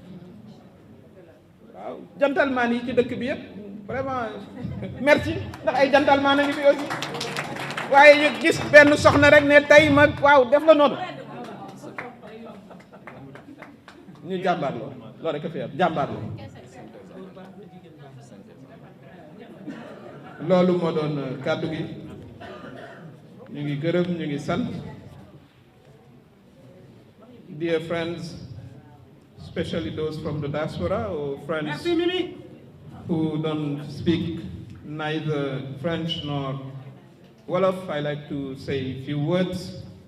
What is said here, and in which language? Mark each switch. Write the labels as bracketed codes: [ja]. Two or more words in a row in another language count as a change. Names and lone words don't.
[wo] waaw gentleman yi ci dëkk bi yëpp [fr] vraiment merci [wo] ndax ay gentleman a ngi fi aussi waaye ñu gis benn soxna rek ne tey ma waaw def la noonu ñu jàmbaar loolu rek a fi am jàmbaar loolu moo doon kàddu gi ñu ngi gërëm ñu ngi sant. [en] Dear friends, especially those from the diaspora or friends who don't speak neither French nor Wolof, I like to say a few words